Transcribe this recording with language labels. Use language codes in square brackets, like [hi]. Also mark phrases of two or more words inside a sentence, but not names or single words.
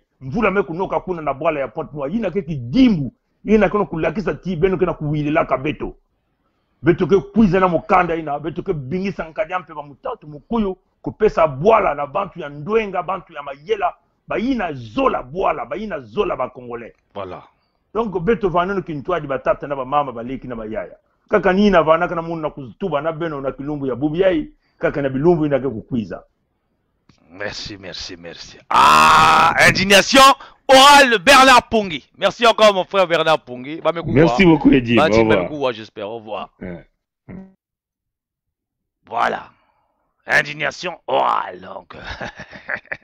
[ktu] Mvula me kunoka kuna na Bwala ya Pointe-Noire. Yina keki dimbu. Yina kena kulakisa ti Beno kena kuwililaka beto. Beto ke kwiza na mukanda ina. Beto ke bingisa nkadiampe wa mutatu mukuyu. Kupesa Bwala na bantu ya ndwenga, bantu ya mayela. Bayina zola Bwala. Bayina zola ba Congolais. Voilà. Donc beto vaneno kintuadi batata na ba mama baleki na bayaya. Kaka nina vanaka na munu na kuzutuba na Beno na kilumbu ya bubu yai. Kaka na bilumbu ina ke kukwiza. [fr] Merci, merci, merci. Ah, indignation orale Bernard Pongi. Merci encore mon frère Bernard Pongi. Merci beaucoup Eddie. Au revoir. J'espère. Au revoir. Voilà. Indignation orale.